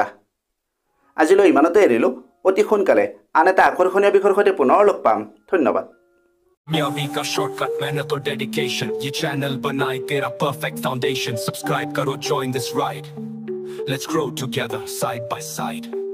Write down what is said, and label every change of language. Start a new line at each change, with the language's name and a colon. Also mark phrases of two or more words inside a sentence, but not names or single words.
Assamese: আজিলৈ ইমানতে এৰিলোঁ। অতি সোনকালে আন এটা আকৰ্ষণীয় বিষয়ৰ সৈতে পুনৰ লগ পাম। ধন্যবাদ।
Hindi: मियावी का शॉर्टकट मेहनत और डेडिकेशन, ये चैनल बनाए तेरा
English: perfect foundation.
Hindi: सब्सक्राइब करो,
English: join this ride, let's grow together side by side।